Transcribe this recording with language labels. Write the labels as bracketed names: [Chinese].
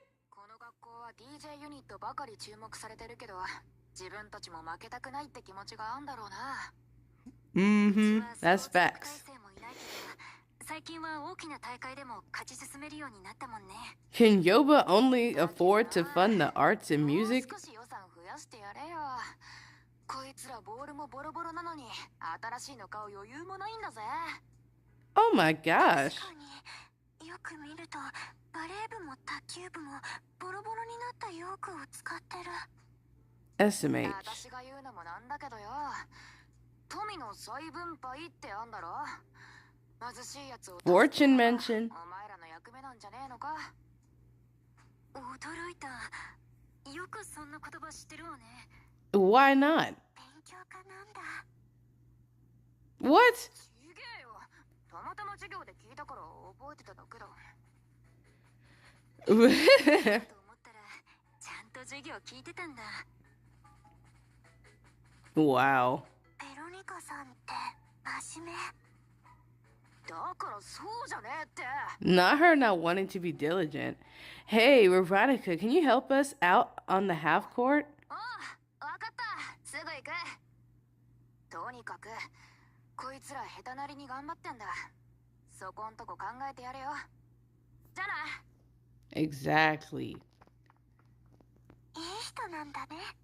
[Japanese] この学校は DJ ユニットばかり注目されてるけど、自分たちも負けたくないって気持ちがあんだろうな。 [English] That's facts. [Japanese] 最近は大きな大会でも勝ち進めるようになったもんね。 [English] Can Yoba only afford to fund the arts and music? [Japanese] 少し予算増やしてやれよ。こいつらボールもボロボロなのに、新しいの買う余裕もないんだぜ。 [English] Oh my gosh. [Japanese] 確かによく見ると、バレー部も卓球部もボロボロになったヨークを使ってる。 [English] SMH. [Japanese] 私が言うのもなんだけどよ。富の再分配ってあんだろ。貧しいやつを [English] Fortune mention. [Japanese] お前らの役目なんじゃねえのか。驚いた。よくそんな言葉知ってるわね。 [English] Why not? [Japanese] 勉強家なんだ。 [English] What? [Japanese] ちげえよ。たまたま授業で聞いたから覚えてただけだ。と思ったら、ちゃんと授業聞いてたんだ。 [English] Wow. [Japanese] ペロニカさんって真面目。だからそうじゃねえって。 [English] Not her not wanting to be diligent. Hey, Veronica, can you help us out on the half court? [Japanese] ああ、わかった。すぐ行く。とにかくこいつら下手なりに頑張ってんだ。そこんとこ考えてやれよ。じゃあな。 [English] Exactly. [Japanese] いい人なんだね。